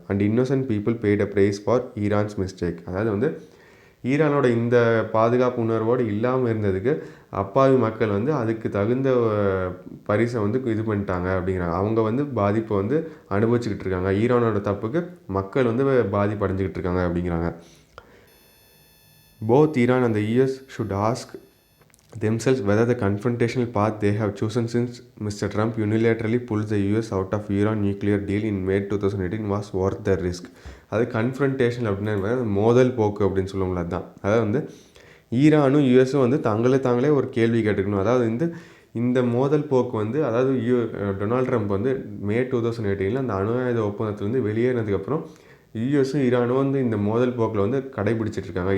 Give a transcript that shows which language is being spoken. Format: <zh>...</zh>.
<en>And innocent people paid a price for Iran's mistake.</en> <ta>அதாவது வந்து ஈரானோட இந்த பாதுகாப்பு உணர்வோடு இல்லாமல் இருந்ததுக்கு அப்பாவி மக்கள் வந்து அதுக்கு தகுந்த பரிசை வந்து இது பண்ணிட்டாங்க அப்படிங்கிறாங்க. அவங்க வந்து பாதிப்பை வந்து அனுபவிச்சுக்கிட்டு இருக்காங்க. ஈரானோட தப்புக்கு மக்கள் வந்து பாதிப்படைஞ்சிக்கிட்டு இருக்காங்க அப்படிங்கிறாங்க.</ta> <en>Both Iran and the US should ask themselves whether the confrontational path they have chosen since Mr. Trump unilaterally pulled the US out of Iran nuclear deal in May 2018 was worth the risk.</en> <ta>அது confrontation அப்படின்னா மோதல் போக்கு அப்படின்னு சொல்லுவோம்ல, அதுதான். அதாவது வந்து ஈரானும் யூஎஸும் வந்து தாங்களே ஒரு கேள்வி கேட்டுக்கணும். அதாவது வந்து இந்த மோதல் போக்கு வந்து அதாவது டொனால்ட் ட்ரம்ப் வந்து மே 2018 அந்த அணு ஆயுத ஒப்பந்தத்துலேருந்து வெளியேறினதுக்கப்புறம் யூஎஸும் ஈரானும் வந்து இந்த மோதல் போக்கில் வந்து கடைபிடிச்சிட்டு இருக்காங்க.</ta>